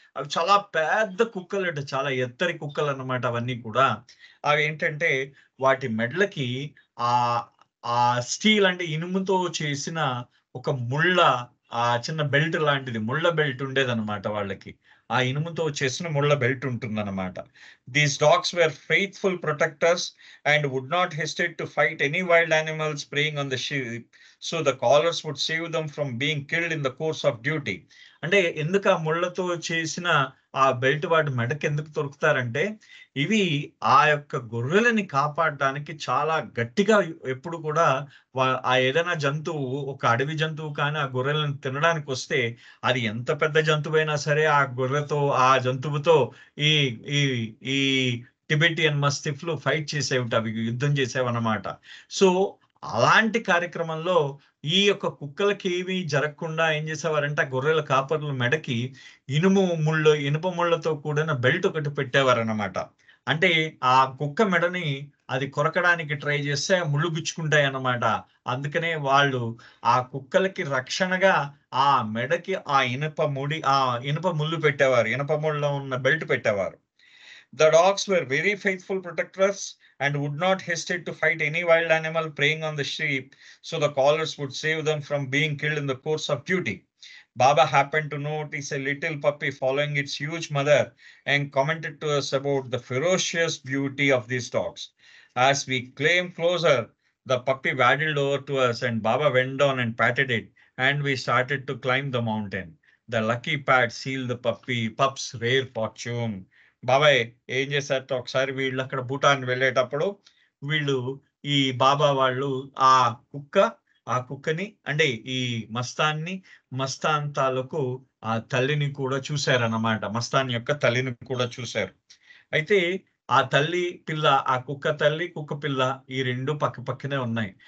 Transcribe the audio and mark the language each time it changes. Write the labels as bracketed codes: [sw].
[te] అవి చాలా పెద్ద కుక్కలట. చాలా ఎత్తరి కుక్కలన్నమాట అవన్నీ కూడా. అవేంటంటే వాటి మెడలకి ఆహ్, ఆ స్టీల్ అంటే ఇనుముతో చేసిన ఒక చిన్న బెల్ట్ లాంటిది ముళ్ళ బెల్ట్ ఉండేదన్నమాట వాళ్ళకి. ఆ ఇనుముతో చేసిన ముళ్ళ బెల్ట్ ఉంటుందన్నమాట. [en] These dogs were faithful protectors and would not hesitate to fight any wild animals preying on the sheep. So the callers would save them from being killed in the course of duty. [te] అంటే ఎందుకు ఆ ముళ్ళతో చేసిన ఆ belt వాటి మెడకి ఎందుకు తొడుకుతారంటే, ఇవి ఆ యొక్క గొర్రెలని కాపాడడానికి చాలా గట్టిగా ఎప్పుడు కూడా ఏదైనా జంతువు ఒక అడవి జంతువు కానీ ఆ గొర్రెలను తినడానికొస్తే, అది ఎంత పెద్ద జంతువైనా సరే ఆ జంతువుతో ఈ ఈ ఈ టిబెటియన్ మస్టిఫ్‌లు ఫైట్ చేసేవిట. అవి యుద్ధం చేసేవన్నమాట. సో, అలాంటి కార్యక్రమంలో ఈ యొక్క కుక్కలకేమి జరగకుండా ఏం చేసేవారంటే, ఆ గొర్రెల కాపర్ల మెడకి ఇనుప ముళ్ళతో కూడిన బెల్ట్ ఒకటి పెట్టేవారన్నమాట. అంటే ఆ కుక్క మెడని అది కొరకడానికి ట్రై చేస్తే ముళ్ళు గుచ్చుకుంటాయన్నమాట. అందుకనే వాళ్ళు ఆ కుక్కలకి రక్షణగా ఆ మెడకి ఇనుప ముళ్ళు పెట్టేవారు. ఇనుప ముళ్ళలో ఉన్న బెల్ట్ పెట్టేవారు. [en] The dogs were very faithful protectors and would not hesitate to fight any wild animal preying on the sheep, so the callers would save them from being killed in the course of duty. Baba happened to notice a little puppy following its huge mother and commented to us about the ferocious beauty of these dogs. As we came closer, the puppy waddled over to us and Baba went down and patted it, and we started to climb the mountain. The lucky pat sealed the pup's rare fortune. [te] బాబాయ్ ఏం చేశారట ఒకసారి వీళ్ళక్కడ భూటాన్ వెళ్ళేటప్పుడు వీళ్ళు ఈ బాబా వాళ్ళు ఆ కుక్క ఆ కుక్కని అంటే ఈ మస్తాన్ తాలూకు ఆ తల్లిని కూడా చూశారన్నమాట. మస్తాన్ యొక్క తల్లిని కూడా చూశారు. అయితే ఆ కుక్క తల్లి, కుక్క పిల్ల ఈ 2 పక్కనే ఉన్నాయి.